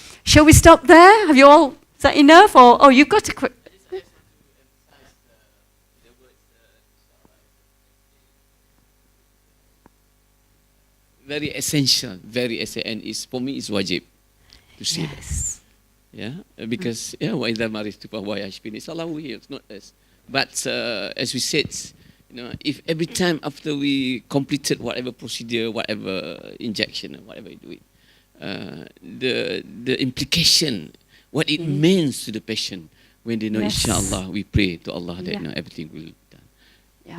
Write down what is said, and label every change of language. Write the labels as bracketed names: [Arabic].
[English] Shall we stop there? Have you all, is that enough? Or, oh, you've got to quick. Very essential, and it's, for me, it's wajib to say that. Yeah, because [Arabic] وَإِذَا مَرِضْتُ فَهُوَ يَشْفِينِ. [English] It's Allah who heals, not us. But as we said, if every time after we completed whatever procedure, whatever injection, or whatever you do it, the implication, what it means to the patient when they know, inshallah, we pray to Allah that everything will be done. Yeah.